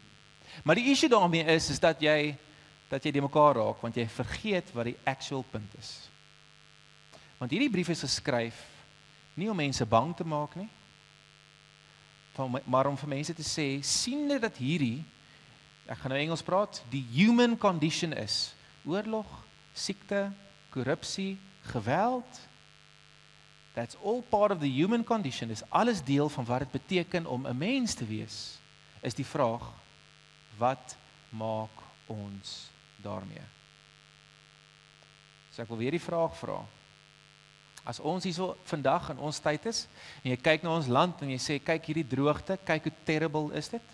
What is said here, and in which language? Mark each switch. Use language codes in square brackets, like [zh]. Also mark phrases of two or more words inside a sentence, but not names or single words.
[af] Maar die issue daarmee is dat jy die mekaar raak, want jy vergeet wat die actual punt is. Want hierdie brief is geskryf nie om mense bang te maak nie, maar om vir mense te sê, siende dat hierdie, ek gaan nou Engels praat, die [en] human condition [af] is, oorlog, siekte, korrupsie, geweld, [en] that's all part of the human condition, [af] is alles deel van wat dit beteken om 'n mens te wees, is die vraag, wat maak ons daarmee? So ek wil weer die vraag vra. As ons hier so vandag in ons tyd is, en jy kyk na ons land en jy sê, kyk hierdie droogte, kyk hoe terrible is dit?